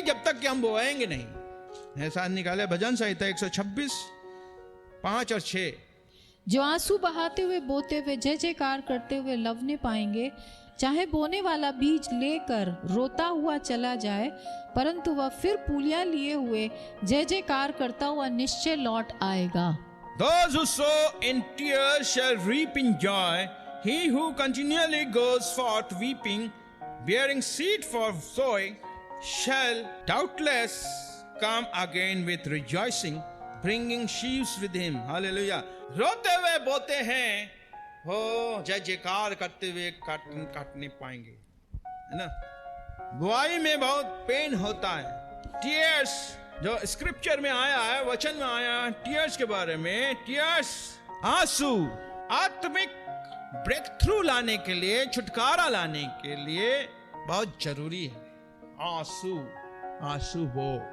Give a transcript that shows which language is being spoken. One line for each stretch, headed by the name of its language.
Hindi: जब तक कि हम बोएंगे नहीं। ऐसा निकाले भजन संहिता 126 5 और 6। जो आंसू बहाते हुए बोते हुए जय जयकार करते हुए लवने पाएंगे। चाहे बोने वाला बीज लेकर रोता हुआ चला जाए, परंतु वह फिर पूलियां लिए हुए जय जयकार करता हुआ निश्चय लौट आएगा।
English: Those who sow in tears shall reap in joy. He who continually goes forth weeping, bearing seed for sowing, shall doubtless come again with rejoicing, bringing sheaves with him. Hallelujah.
Hindi: रोते हुए बोते हैं, हो जय जयकार करते हुए काटने पाएंगे, है ना। बुआई में बहुत पेन होता है। टीयर्स जो स्क्रिप्चर में आया है, वचन में आया है टीयर्स के बारे में। टीयर्स आंसू आत्मिक ब्रेक थ्रू लाने के लिए, छुटकारा लाने के लिए बहुत जरूरी है। आंसू हो